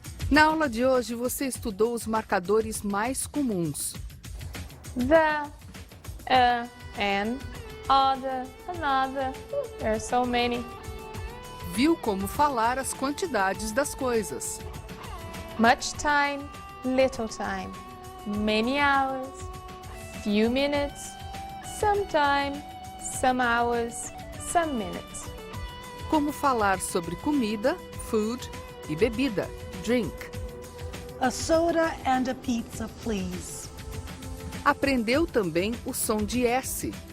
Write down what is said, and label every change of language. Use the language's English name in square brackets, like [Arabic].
[Portuguese] Na aula de hoje, você estudou os marcadores mais comuns. [English] The, an, other, another. There are so many. [Portuguese] Viu como falar as quantidades das coisas. [English] Much time, little time. Many hours, few minutes, some time, some hours, some minutes. [Portuguese] Como falar sobre comida, food, e bebida, drink. [English] A soda and a pizza, please. [Portuguese] Aprendeu também o som de S.